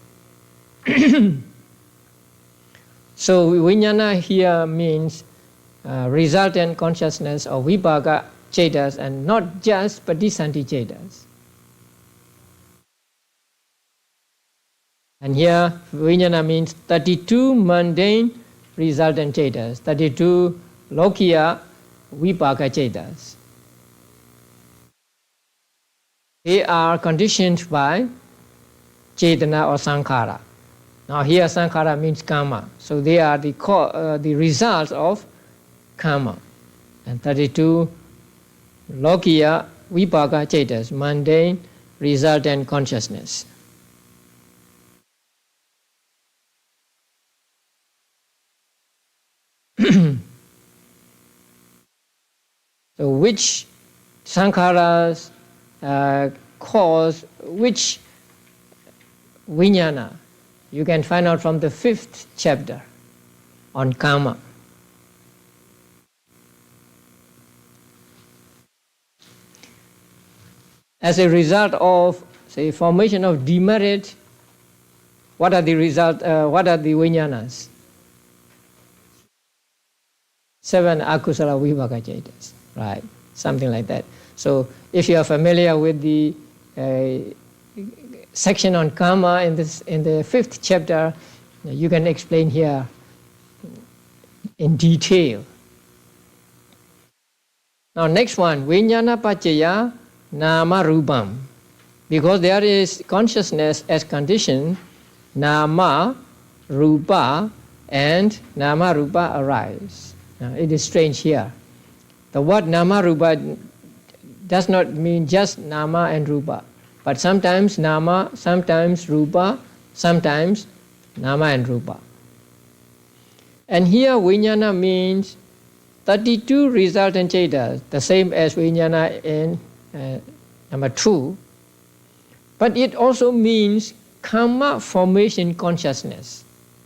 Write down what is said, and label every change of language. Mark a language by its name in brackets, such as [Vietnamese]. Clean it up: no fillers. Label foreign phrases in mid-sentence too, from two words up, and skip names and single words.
[English] So vijnana here means resultant consciousness of [Pali] vipaka chetas [English] and not just [Pali] patisandhi chetas. [English] And here vijnana means 32 mundane resultant chetas, 32 [Pali] lokiya vipaka chetas. [English] They are conditioned by cetana or sankhara. Now here sankhara means karma, so they are the results of karma. [Pali] And 32 lokiya vipaka chetas, [English] mundane resultant consciousness. So which sankharas cause which vijnana? You can find out from the 5th chapter on karma. As a result of, say, formation of demerit, what are the vijnanas? [Pali] 7 akusala vipaka chetas, [English] right? Something like that. So if you are familiar with the section on karma in the 5th chapter, you can explain here in detail. Now next one, [Pali] vijnana paccaya nama rupam. [English] Because there is consciousness as condition, [Pali] nama, rupa, and nama rupa arise. [English] Now it is strange here. The word [Pali] nama rupa [English] does not mean just nama and rupa, but sometimes nama, sometimes rupa, sometimes nama and rupa. And here vijnana means 32 resultant chetas, the same as vijnana in number 2, but it also means karma formation consciousness.